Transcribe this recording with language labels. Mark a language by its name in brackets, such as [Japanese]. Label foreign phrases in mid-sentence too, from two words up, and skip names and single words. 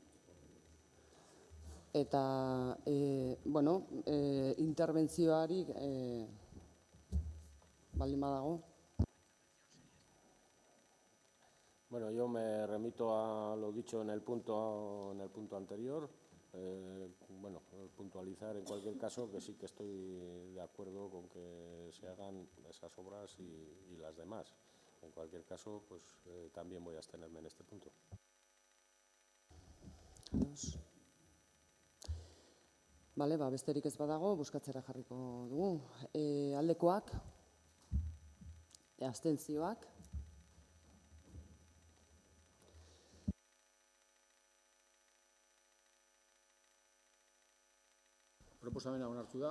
[Basque] interbentzioari baldin badago. [Spanish] Bueno, yo me remito a lo dicho en el punto anterior. Puntualizar en cualquier caso que sí que estoy de acuerdo con que se hagan esas obras y las demás. En cualquier caso, pues también voy a abstenerme en este punto. [Basque] Besterik ez badago, bozkatzera jarriko dugu. Aldekoak, abstentzioak. Proposamena onartu da.